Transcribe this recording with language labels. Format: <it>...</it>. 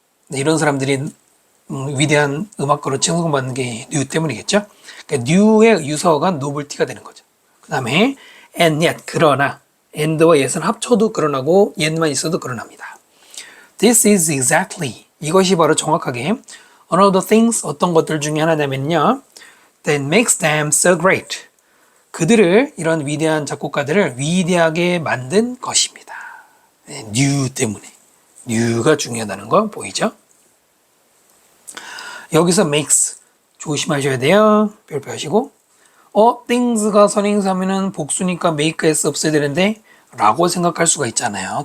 <ko>이런 사람들이 위대한 음악가로 칭송받는 게 new 때문이겠죠. 그러니까 new의 유서가 novelty가 되는 거죠. 그 다음에 and yet, 그러나 and와 yet은 합쳐도 그러나고 yet만 있어도 그러납니다.</ko> <en>This is exactly,</en> <ko>이것이 바로 정확하게</ko> <en>one of the things,</en> <ko>어떤 것들 중에 하나냐면요.</ko> <en>That makes them so great.</en> <ko>그들을, 이런 위대한 작곡가들을 위대하게 만든 것입니다. new 때문에. new가 중요하다는 거 보이죠? 여기서 makes 조심하셔야 돼요. 별표 하시고 things가 선행사면은 복수니까 make s 없어야 되는데 라고 생각할 수가 있잖아요.</ko>